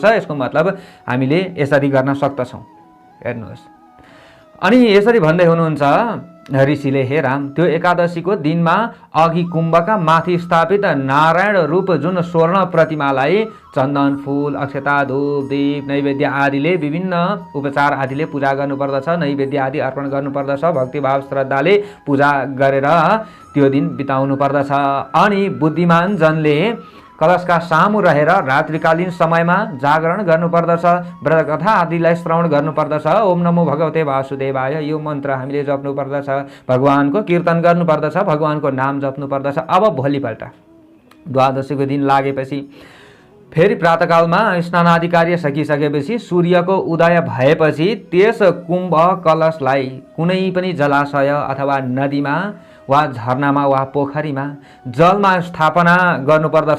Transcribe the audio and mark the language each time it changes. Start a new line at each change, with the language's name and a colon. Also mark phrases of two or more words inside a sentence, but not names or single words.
Nepali: यसको मतलब हामीले यसरी गर्न सक्दछौँ। हेर्नुहोस्, अनि यसरी भन्दै हुनुहुन्छ ऋषिले, हे राम, त्यो एकादशीको दिनमा अघि कुम्भका माथि स्थापित नारायण रूप जुन स्वर्ण प्रतिमालाई चन्दन, फूल, अक्षता, धूप, दीप, नैवेद्य आदिले विभिन्न उपचार आदिले पूजा गर्नुपर्दछ। नैवेद्य आदि अर्पण गर्नुपर्दछ। भक्तिभाव श्रद्धाले पूजा गरेर त्यो दिन बिताउनु पर्दछ। अनि बुद्धिमान जनले कलशका सामु रहेर रात्रिकालीन समयमा जागरण गर्नुपर्दछ। व्रतकथा आदिलाई श्रवण गर्नुपर्दछ।
Sanskrit: ओम नमो भगवते वासुदेवाय
Nepali: यो मन्त्र हामीले जप्नु पर्दछ। भगवानको कीर्तन गर्नुपर्दछ। भगवानको नाम जप्नु पर्दछ। अब भोलिपल्ट द्वादशीको दिन लागेपछि फेरि प्रातःकालमा स्नान आदि कार्य सकिसकेपछि सूर्यको उदय भएपछि त्यस कुम्भ कलशलाई कुनै पनि जलाशय अथवा नदीमा वा झरनामा वा पोखरीमा जलमा स्थापना गर्नुपर्दछ।